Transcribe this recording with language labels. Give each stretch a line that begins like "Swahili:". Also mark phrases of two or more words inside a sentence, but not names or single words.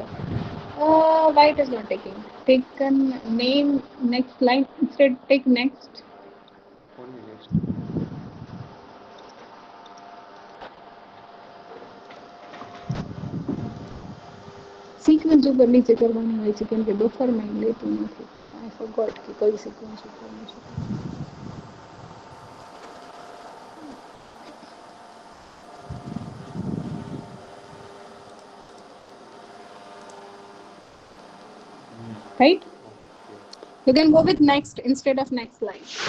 English: Why it is not taking? Taken name next line instead. Take next.
Gujarati: Sequence ઉપર નીચે કરવાનું હોય છે કેમ કે બફર માં લેતું નથી.
English: I forgot
Gujarati: કે કઈ sequence ઉપરનું છે.
English: Right? You can go with next instead of next line.